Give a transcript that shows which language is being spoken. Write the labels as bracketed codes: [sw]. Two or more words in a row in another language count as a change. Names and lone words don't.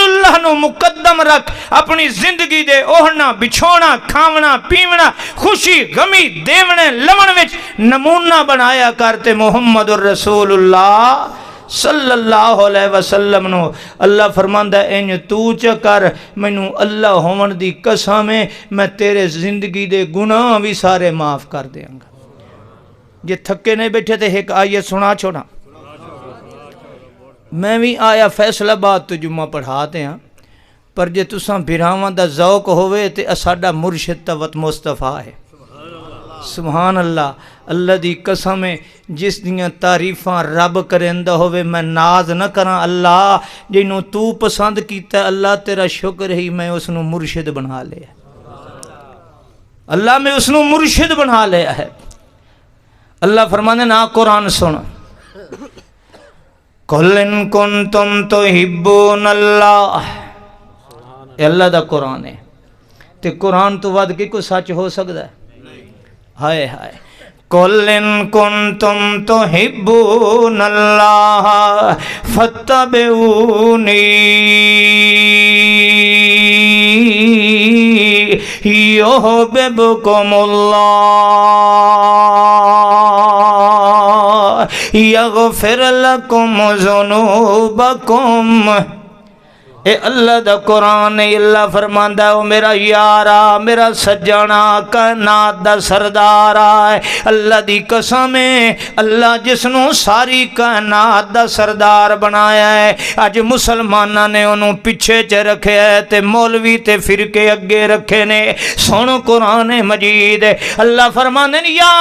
[pa] اللہ نو مقدم رکھ اپنی زندگی دے اوڑھنا بچھونا کھاونا پیونا خوشی غمی دیونے لمن وچ نمونہ بنایا کرتے محمد الرسول اللہ [ar] صلی اللہ علیہ وسلم [pa] نو اللہ فرماندا ہے انج تو چکر مینوں اللہ ہون دی قسم ہے میں تیرے زندگی دے گناہ بھی سارے معاف کر دیاں گا جے تھکے نہیں بیٹھے تے ایک آیت سنا چھوڑا میں بھی آیا فیصلہ بات تو جمعہ پڑھاتے ہیں پر جے تساں بھراواں دا ذوق ہوئے تے اساڈا مرشد توت مصطفیٰ ہے [ar] سبحان اللہ [pa] اللہ دی قسم ہے جس دیاں تعریفاں رب کرندہ ہوئے میں ناز نہ کراں اللہ جنوں تو پسند کیتا اللہ تیرا شکر ہی میں اس نو مرشد بنا لیا اللہ میں اس نو مرشد بنا لیا ہے اللہ فرمانے نا قرآن سن [ar] قُلْ إِن كُنْتُمْ تُحِبُّونَ اللَّهَ [pa] اے اللہ دا قرآن ہے تے قرآن تو ود کے کوئی سچ ہو سکتا ہے ہائے ہائے [ar] قُلْ إِن كُنْتُمْ تُحِبُّونَ اللَّهَ فَاتَّبِعُونِي يُحْبِبْكُمُ اللَّهُ يَغْفِرْ لَكُمْ ذُنُوبَكُمْ [pa] اے اللہ دا قرآن اللہ فرماندا ہے او میرا یارا میرا سجنا کائنات دا سردارا ہے اللہ دی قسم ہے اللہ جس نو ساری کائنات دا سردار بنایا ہے اج مسلماناں نے انہوں پیچھے چ رکھے ہے تے مولوی تے فرقے اگے رکھے نے سن قرآن مجید اللہ فرماندے نے